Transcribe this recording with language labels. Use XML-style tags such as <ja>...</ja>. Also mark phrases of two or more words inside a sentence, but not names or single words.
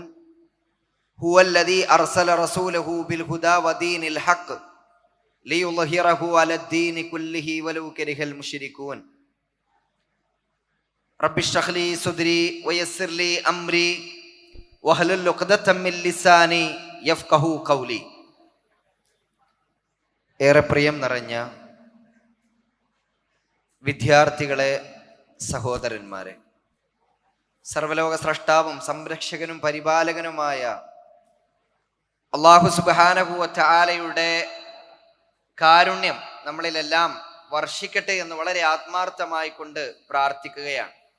<ar>هو الذي أرسل رسوله بالهدى ودين الحق ليظهره على الدين كله ولو كره المشركون. رب اشرح لي صدري ويسر لي أمري واحلل عقدة من لساني يفقهوا قولي.</ar> <ml>ഏറെ പ്രിയം നിറഞ്ഞ വിദ്യാർത്ഥികളെ, സഹോദരന്മാരെ, സർവലോക സ്രഷ്ടാവും സംരക്ഷകനും പരിപാലകനുമായ അല്ലാഹു</ml> <ar>سبحانه وتعالى</ar> <ml>കാരുണ്യം നമ്മളിലെല്ലാം വർഷിക്കട്ടെ എന്ന് വളരെ ആത്മാർത്ഥമായി കൊണ്ട് പ്രാർത്ഥിക്കുകയാണ്.</ml>